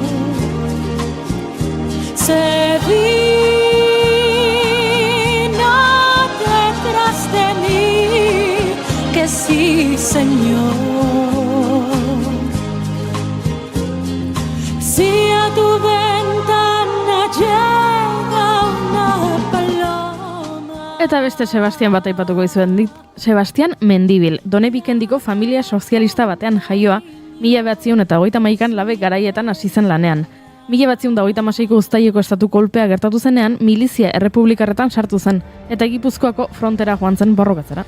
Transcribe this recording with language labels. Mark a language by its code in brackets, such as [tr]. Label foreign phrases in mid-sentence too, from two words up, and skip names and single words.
[es] se vino detrás de mí que sí señor si a tu ventana llega una paloma. [eu] Eta beste Sebastian bat aipatuko izuen dit. Sebastian Mendibil, Donebikendiko familia sozialista batean jaioa, 1931an Labe garaietan hasi zen lanean. 1936ko uztaileko estatu kolpea gertatu zenean, milizia errepublikarretan sartu zen, eta Gipuzkoako frontera joan zen borrokatzera.